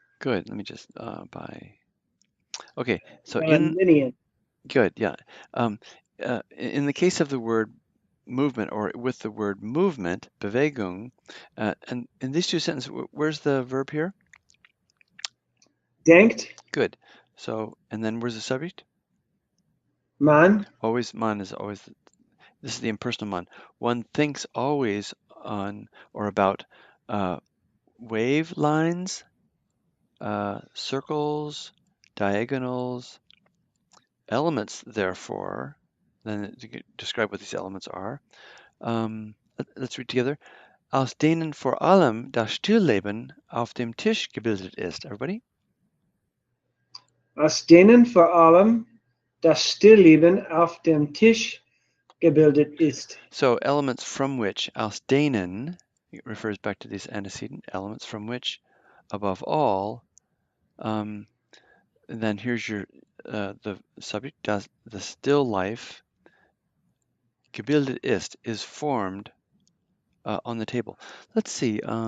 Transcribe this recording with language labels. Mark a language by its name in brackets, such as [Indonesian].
[English] Good. Let me just Okay. So [German] Wellenlinien. [English] good. Yeah. In the case of the word movement or with the word movement, Bewegung, and in these two sentences, where's the verb here? [German] Denkt [English] Good. So, and then where's the subject? [German] man. [English] Always, man is always, this is the impersonal man. One thinks always on or about wave lines, circles, diagonals, elements, therefore, then to describe what these elements are. Let's read together. [German] Aus denen vor allem das Stillleben auf dem Tisch gebildet ist. [English] Everybody? [German] Aus denen vor allem das Stillleben auf dem Tisch gebildet ist. [English] So elements from which, [German] aus denen, [English] it refers back to these antecedent elements from which, above all, and then here's your the subject, das, the still life, [German] gebildet ist, [English] is formed on the table. Let's see.